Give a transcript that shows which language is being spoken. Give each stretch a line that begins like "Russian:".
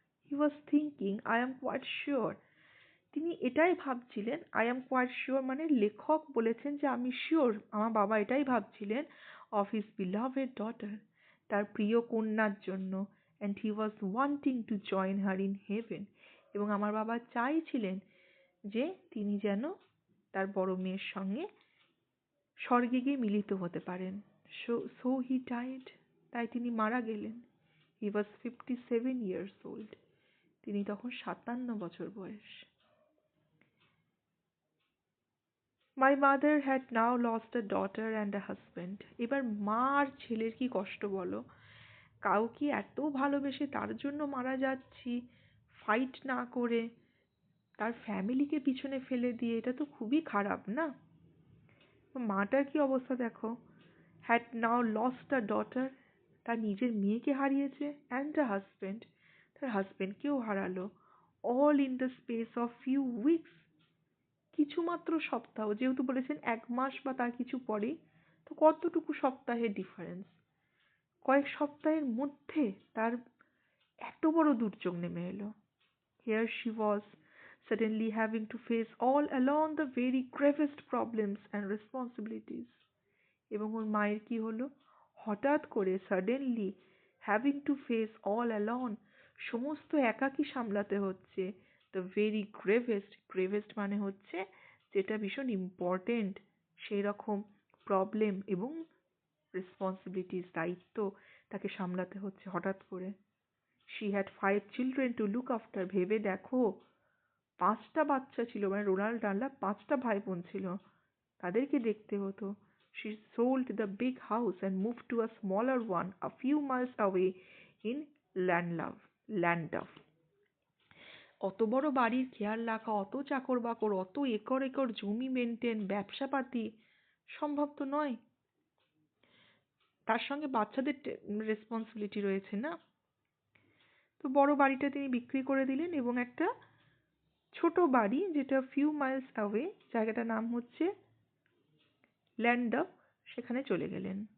English: he was thinking I am quite sure,
Bangla: তিনি এটাই ভাবছিলেন,
English: I am quite sure
Bangla: মানে লেখক বলেছেন যে আমি শিওর, আমার বাবা এটাই ভাবছিলেন,
English: of his beloved daughter,
Bangla: তার প্রিয় কন্যার জন্য,
English: and he was wanting to join her in heaven,
Bangla: এবং আমার বাবা চাইছিলেন যে তিনি যেন তার বড় মেয়ের সঙ্গে স্বর্গে গিয়ে মিলিত হতে পারেন।
English: so he died,
Bangla: তাই তিনি মারা গেলেন।
English: he was 57 years old,
Bangla: তিনি তখন 57 বছর বয়স।
English: My mother had now lost a daughter and a husband.
Bangla: এবার মা আর ছেলের কি কষ্ট বলো, কাউকে এত ভালোবেসে তার জন্য মারা যাচ্ছি ফাইট না করে, তার ফ্যামিলিকে পিছনে ফেলে দিয়ে, এটা তো খুবই খারাপ না। মাটার কি অবস্থা দেখো,
English: had now lost a daughter,
Bangla: তার নিজের মেয়েকে হারিয়েছে,
English: and a husband,
Bangla: তার হাজবেন্ডকেও হারালো,
English: all in the space of few weeks,
Bangla: কিছু মাত্র সপ্তাহ, যেহেতু বলেছেন 1 মাস বা তার কিছু পরেই, তো কতটুকু সপ্তাহের ডিফারেন্স, কয়েক সপ্তাহের মধ্যে তার এত বড় দুর্যোগ নেমে এলো।
English: Here she was, suddenly having to face all alone the very gravest problems and responsibilities.
Bangla: এবং ওর মায়ের কি হলো, হঠাৎ করে
English: suddenly having to face all alone,
Bangla: সমস্ত একাকী সামলাতে হচ্ছে,
English: the very gravest,
Bangla: গ্রেভেস্ট মানে হচ্ছে যেটা ভীষণ ইম্পর্টেন্ট সেই রকম প্রবলেম এবং রেসপন্সিবিলিটিস, দায়িত্ব তাকে সামলাতে হচ্ছে হঠাৎ করে।
English: she had 5 children to look after,
Bangla: ভেবে দেখো 5টা বাচ্চা ছিল, মানে রোনাল্ড ডাল্লা 5টা ভাই বোন ছিল, তাদেরকে দেখতে হতো।
English: She sold the big house and moved to a smaller one a few miles away in Landau.
Bangla: অত বড় বাড়ির খেয়াল রাখা, অত চাকর বাকর, অত একর একর জমি মেনটেন, ব্যবসাপাতি সম্ভব তো নয়, তার সঙ্গে বাচ্চাদের রেসপন্সিবিলিটি রয়েছে না। তো বড় বাড়িটা তিনি বিক্রি করে দিলেন এবং একটা ছোট বাড়ি যেটা
English: few miles away,
Bangla: জায়গাটার নাম হচ্ছে ল্যান্ডাফ, সেখানে চলে গেলেন।